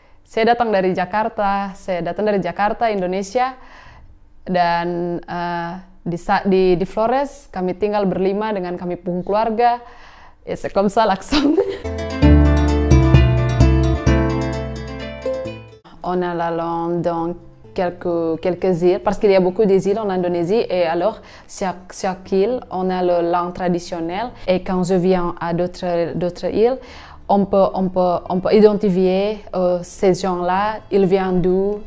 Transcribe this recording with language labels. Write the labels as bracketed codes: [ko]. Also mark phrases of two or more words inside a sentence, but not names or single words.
[id] Saya datang dari Jakarta, Indonesia, dan di Flores kami tinggal berlima dengan kami pun keluarga. [fr] Et c'est comme ça l'accent. On a la langue dans quelques îles, parce qu'il y a beaucoup d'îles en Indonésie, et alors chaque île, on a la langue traditionnelle. Et quand je viens à d'autres îles, on peut identifier ces gens-là, ils viennent d'où.